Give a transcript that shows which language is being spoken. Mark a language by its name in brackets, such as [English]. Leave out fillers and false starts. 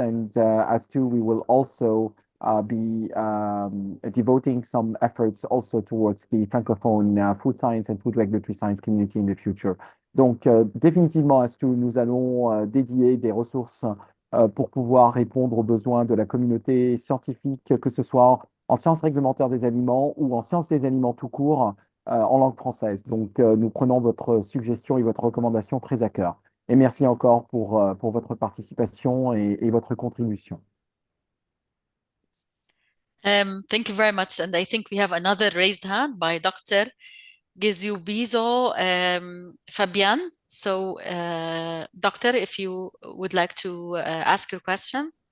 [English] And as to, we will also be devoting some efforts also towards the francophone food science and food regulatory science community in the future. [French] Donc, définitivement, as to, nous allons dédier des ressources pour pouvoir répondre aux besoins de la communauté scientifique, que ce soit en sciences réglementaires des aliments ou en sciences des aliments tout court, en langue française. Donc, nous prenons votre suggestion et votre recommandation très à cœur. Et merci encore pour votre participation et votre contribution. [English] Thank you very much. And I think we have another raised hand by Dr. Gezubizo Fabian. So, Doctor, if you would like to ask your question.